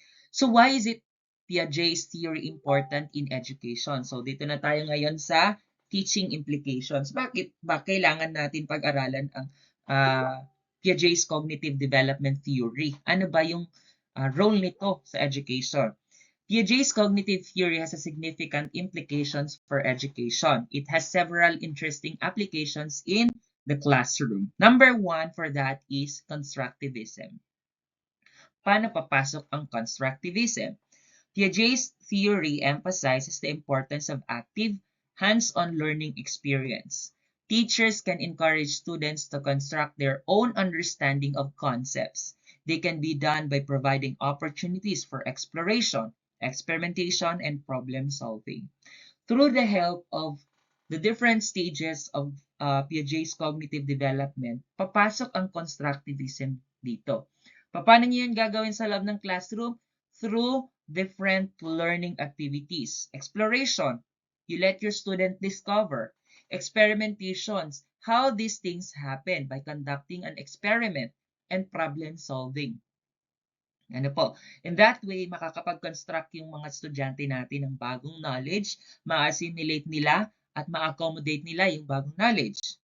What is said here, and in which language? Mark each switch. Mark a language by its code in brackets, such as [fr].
[en] So why is it Piaget's theory important in education? [tl] So dito na tayo ngayon sa teaching implications. Bakit ba kailangan natin pag-aralan ang Piaget's cognitive development theory? Ano ba yung role nito sa education? [en] Piaget's cognitive theory has a significant implications for education. It has several interesting applications in the classroom. Number one for that is constructivism. [tl] Paano papasok ang constructivism? [en] Piaget's theory emphasizes the importance of active, hands-on learning experience. Teachers can encourage students to construct their own understanding of concepts. They can be done by providing opportunities for exploration, experimentation, and problem solving. Through the help of the different stages of Piaget's cognitive development, [tl] papasok ang constructivism dito. Paano niyo yun gagawin sa loob ng classroom? [en] Through different learning activities. Exploration, you let your student discover. Experimentations, how these things happen by conducting an experiment, and problem solving. [tl] Ano po? [en] In that way, [tl] makakapag-construct yung mga estudyante natin ng bagong knowledge, ma-assimilate nila at ma-accommodate nila yung bagong knowledge.